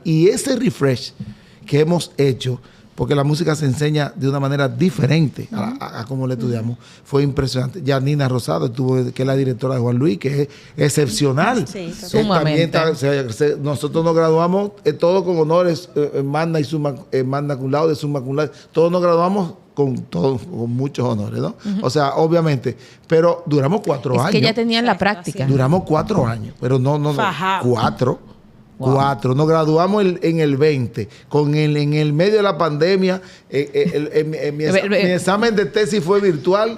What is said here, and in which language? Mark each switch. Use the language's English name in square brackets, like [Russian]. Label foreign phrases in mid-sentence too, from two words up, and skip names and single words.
[Spanish] Y ese refresh que hemos hecho, porque la música se enseña de una manera diferente a cómo la estudiamos, fue impresionante. Ya Nina Rosado, que es la directora de Juan Luis, que es excepcional. Sí, sumamente. Nosotros nos graduamos todos con honores, [Latin] magna cum laude, summa cum laude. [Spanish] Todos nos graduamos con muchos honores, ¿no? O sea, obviamente. Pero duramos 4 años. Es que ya tenían la práctica. Duramos 4 años. Pero no. 4. Wow. 4. Nos graduamos en el 20. En el medio de la pandemia, mi examen de tesis fue virtual.